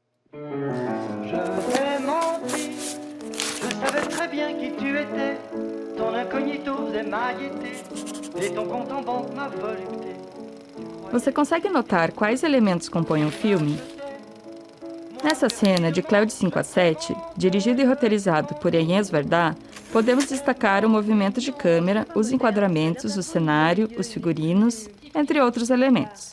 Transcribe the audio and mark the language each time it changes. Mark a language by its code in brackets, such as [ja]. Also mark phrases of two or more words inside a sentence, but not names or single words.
[fr] Je t'ai menti, je savais très bien qui tu étais. Ton incognito faisait ma gaieté, et ton compte en banque ma volupté. [pt] Você consegue notar quais elementos compõem o filme? Nessa cena de Cléo de 5 a 7, dirigido e roteirizado por Agnès Varda, podemos destacar o movimento de câmera, os enquadramentos, o cenário, os figurinos, entre outros elementos.